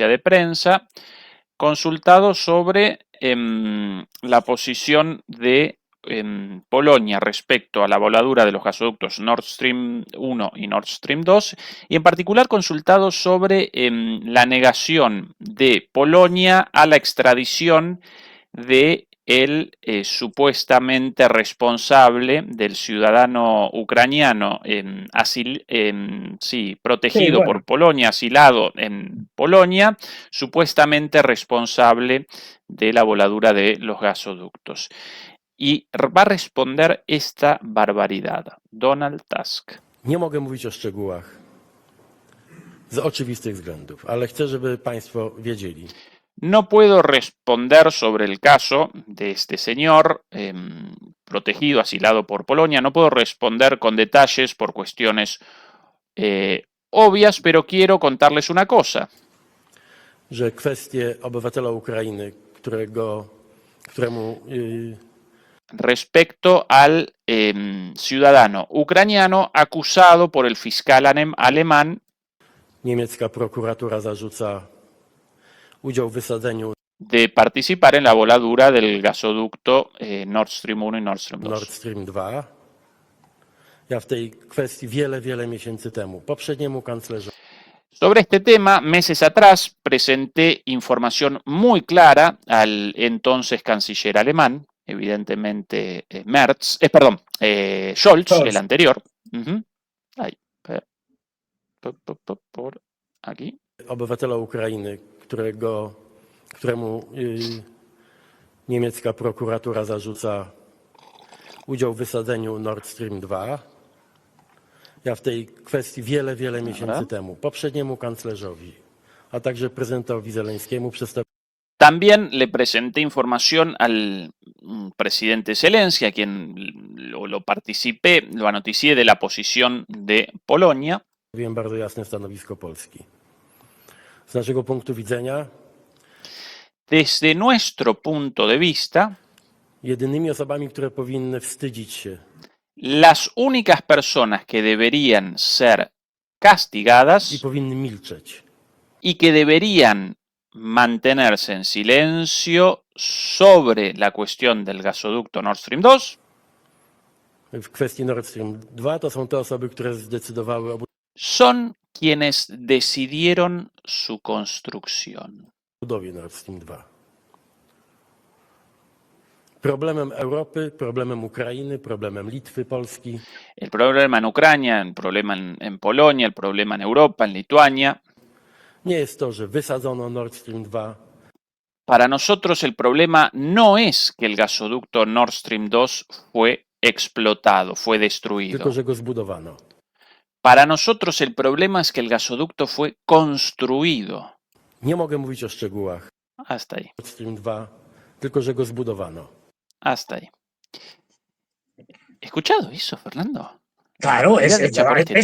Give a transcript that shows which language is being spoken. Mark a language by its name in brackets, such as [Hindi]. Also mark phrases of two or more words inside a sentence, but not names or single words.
[Spanish] de prensa, consultado sobre la posición de Polonia respecto a la voladura de los gasoductos Nord Stream 1 y Nord Stream 2, y en particular consultado sobre la negación de Polonia a la extradición de el supuestamente responsable del ciudadano ucraniano protegido por Polonia, asilado en Polonia, supuestamente responsable de la voladura de los gasoductos. I va a responder esta barbaridad. Donald Tusk. [Polish] Nie mogę mówić o szczegółach z oczywistych względów, ale chcę, żeby Państwo wiedzieli. [Spanish] No puedo responder sobre el caso de este señor protegido, asilado por Polonia. No puedo responder con detalles por cuestiones obvias, pero quiero contarles una cosa. [Polish] Że kwestie obywatela Ukrainy, któremu [Spanish] respecto al ciudadano ucraniano acusado por el fiscal alemán [Polish] niemiecka prokuratura zarzuca udział w wysadzeniu [Spanish] de participar en la voladura del gasoducto Nord Stream 1 y Nord Stream 2. Nord Stream 2. [Polish] Ja w tej kwestii wiele miesięcy temu poprzedniemu kanclerzowi. [Spanish] Sobre este tema, meses atrás, presenté información muy clara al entonces canciller alemán, evidentemente Scholz, el anterior. Ahí. aquí. [Polish] Obywatela Ukrainy, któremu niemiecka prokuratura zarzuca udział w wysadzeniu Nord Stream 2. Ja w tej kwestii wiele miesięcy temu poprzedniemu kanclerzowi, a także prezydentowi Zeleńskiemu przedstawiłem. [Spanish] También le presenté información al presidente Zelensky, a quien lo participé, lo anoticié de la posición de Polonia. [Polish] Bardzo jasne stanowisko Polski. Z naszego punktu widzenia [Spanish] Desde nuestro punto de vista, [Polish] jedynymi osobami, które powinny wstydzić się [Spanish] las únicas personas que deberían ser [Polish] i [Spanish] castigadas [Polish] powinny milczeć, [Spanish] y que deberían mantenerse en silencio sobre la cuestión del gasoducto Nord Stream 2 [Polish] w kwestii Nord Stream 2 to są te osoby, które zdecydowały o [Spanish] son quienes decidieron su construcción. [Polish] budowie Nord Stream 2. Problemem Europy, problemem Ukrainy, problemem Litwy, Polski [Spanish] El problema en Ucrania, el problema en Polonia, el problema en Europa, en Lituania. [Polish] nie jest to, że wysadzono Nord Stream 2, [Spanish] Para nosotros el problema no es que el gasoducto Nord Stream 2 fue explotado, fue destruido. [Polish] tylko że go zbudowano. [Spanish] Para nosotros el problema es que el gasoducto fue construido. [Polish] Nie mogę mówić o szczegółach [Spanish] Hasta ahí, [Polish] Nord Stream 2, tylko że go zbudowano. [Spanish] hasta ahí. ¿Escuchado eso, Fernando? Claro, Mira, dicha por este